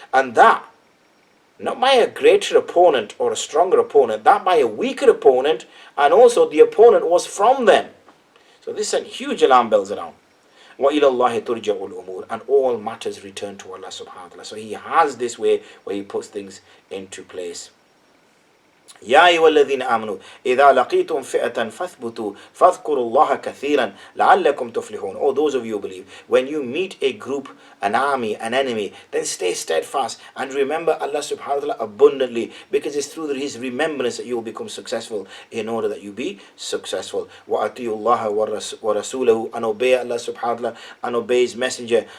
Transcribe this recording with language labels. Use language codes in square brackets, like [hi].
[en] And that, not by a greater opponent or a stronger opponent, that by a weaker opponent, and also the opponent was from them. So this sent huge alarm bells around. [ar] وَإِلَى اللَّهِ تُرْجَعُ الْأُمُورِ, [en] and all matters return to Allah subhanahu wa ta'ala. So He has this way where He puts things into place. [ar] يا أيها الذين آمنوا إذا لقيتم فئة فاثبتوا فاذكروا الله كثيرا لعلكم تفلحون. [en] Oh, those of you who believe, when you meet a group, an army, an enemy, then stay steadfast and remember Allah subhanahu wa ta'ala abundantly, because it's through His remembrance that you will become successful, in order that you be successful. [ar] وَأَطِيعُوا اللَّهَ وَرَسُولَهُ, [en] and obey Allah subhanahu wa ta'ala and obey His messenger.